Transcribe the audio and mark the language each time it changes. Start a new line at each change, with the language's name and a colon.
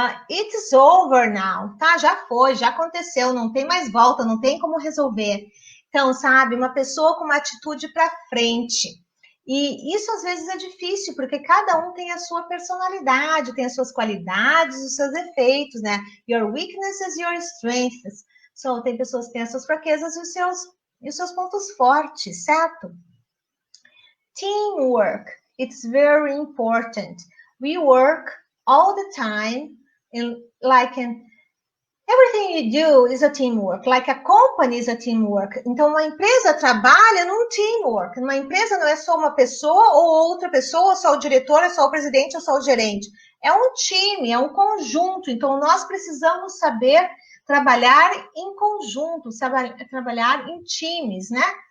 English: It's over now,
Portuguese: tá? Já foi, já aconteceu, não tem mais volta, não tem como resolver. Então, sabe, uma pessoa com uma atitude para frente. E isso às vezes é difícil, porque cada um tem a sua personalidade, tem as suas qualidades, os seus defeitos, né?
English: Your weaknesses, your strengths.
Portuguese: So, tem pessoas que têm as suas fraquezas e os seus pontos fortes, certo?
English: Teamwork, it's very important. We work all the time, everything you do is a teamwork, like a company is a teamwork.
Portuguese: Então, uma empresa trabalha num teamwork. Uma empresa não é só uma pessoa ou outra pessoa, só o diretor, é só o presidente ou só o gerente. É um time, é um conjunto. Então, nós precisamos saber trabalhar em conjunto, trabalhar em times, né?